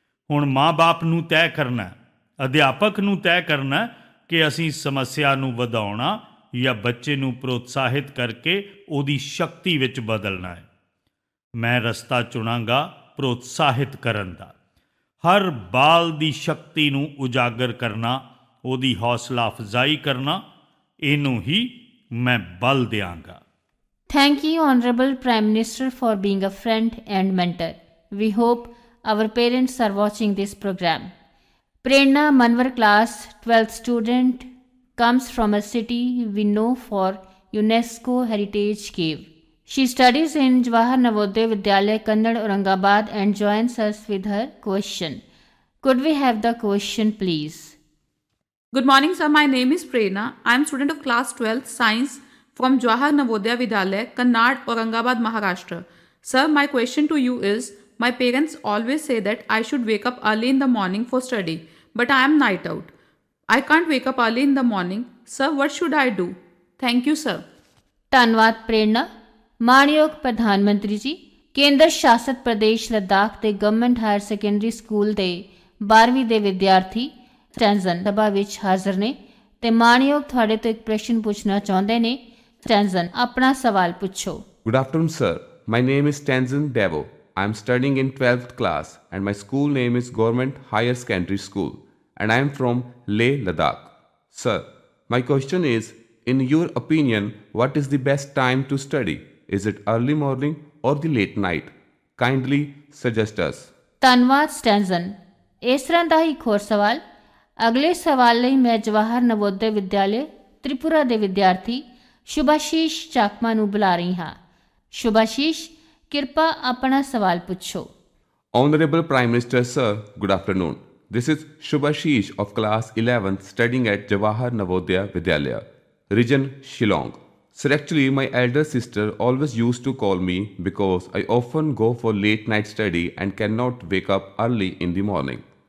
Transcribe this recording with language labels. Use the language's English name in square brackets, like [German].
[Punjabi] ਹੁਣ ਮਾਂ-ਬਾਪ ਨੂੰ ਤੈਅ ਕਰਨਾ, ਅਧਿਆਪਕ ਨੂੰ ਤੈਅ ਕਰਨਾ ਕਿ ਅਸੀਂ ਸਮੱਸਿਆ ਨੂੰ ਵਧਾਉਣਾ ਜਾਂ ਬੱਚੇ ਨੂੰ ਪ੍ਰੋਤਸਾਹਿਤ ਕਰਕੇ ਉਹਦੀ ਸ਼ਕਤੀ ਵਿੱਚ ਬਦਲਣਾ ਹੈ। ਮੈਂ ਰਸਤਾ ਚੁਣਾਂਗਾ ਪ੍ਰੋਤਸਾਹਿਤ ਕਰਨ ਦਾ। ਹਰ ਬਾਲ ਦੀ ਸ਼ਕਤੀ ਨੂੰ ਉਜਾਗਰ ਕਰਨਾ, ਉਹਦੀ ਹੌਸਲਾ ਅਫਜ਼ਾਈ ਕਰਨਾ, ਇਹਨੂੰ ਹੀ ਮੈਂ ਬਲ ਦਿਆਂਗਾ। [English] Thank you, Honorable Prime Minister, for being a friend and mentor. We hope our parents are watching this program. Prerna Manwar, class 12th student, comes from a city we know for UNESCO Heritage Cave. She studies in Jawahar Navodaya Vidyalaya, Kannad, Aurangabad, and joins us with her question. Could we have the question, please? Good morning, sir. My name is Prerna. I am student of class 12th science from Jawahar Navodaya Vidyalaya, Kannad, Aurangabad, Maharashtra. Sir, my question to you is, my parents always say that I should wake up early in the morning for study, but I am night out. I can't wake up early in the morning. Sir, what should I do? Thank you, sir. [Punjabi] ਧੰਨਵਾਦ ਪ੍ਰੇਰਨਾ। ਮਾਣਯੋਗ ਪ੍ਰਧਾਨ ਮੰਤਰੀ ਜੀ, ਕੇਂਦਰ ਸ਼ਾਸਿਤ ਪ੍ਰਦੇਸ਼ ਲੱਦਾਖ ਦੇ government higher secondary school ਦੇ 12ਵੀਂ ਦੇ ਵਿਦਿਆਰਥੀ ਸਟੈਂਜ਼ਨ ਸਭਾ ਵਿੱਚ ਹਾਜ਼ਰ ਨੇ ਤੇ ਮਾਣਯੋਗ ਤੁਹਾਡੇ ਤੋਂ ਇੱਕ ਪ੍ਰਸ਼ਨ ਪੁੱਛਣਾ ਚਾਹੁੰਦੇ ਨੇ। ਸਟੈਂਜ਼ਨ, ਆਪਣਾ ਸਵਾਲ ਪੁੱਛੋ। [English] Good afternoon, sir. My name is Tenzin Devo. I am studying in 12th class and my school name is Government Higher Secondary School and I am from Leh, Ladakh. Sir, my question is, in your opinion, what is the best time to study? Is it early morning or the late night? Kindly suggest us. [Punjabi] ਧੰਨਵਾਦ ਸਟੈਂਜ਼ਨ। ਇਸ ਤਰ੍ਹਾਂ ਦਾ ਹੀ ਇੱਕ ਹੋਰ ਸਵਾਲ। ਅਗਲੇ ਸਵਾਲ ਲਈ ਮੈਂ ਜਵਾਹਰ ਨਵੋਦਿਆ ਵਿਦਿਆਲਿਆ ਤ੍ਰਿਪੁਰਾ ਦੇ ਵਿਦਿਆਰਥੀ ਸ਼ੁਭਾਸ਼ੀਸ਼ ਚਾਕਮਾ ਨੂੰ ਬੁਲਾ ਰਹੀ ਹਾਂ। ਸ਼ੁਭਾਸ਼ੀਸ਼, ਕਿਰਪਾ ਆਪਣਾ ਸਵਾਲ ਪੁੱਛੋ। [English] Honorable Prime Minister, sir, good afternoon. This is Shubhashish of class 11th studying at Jawahar Navodaya Vidyalaya, region Shillong. Sir, actually my elder sister always used to call me because I often go for late night study and cannot wake up early in the morning.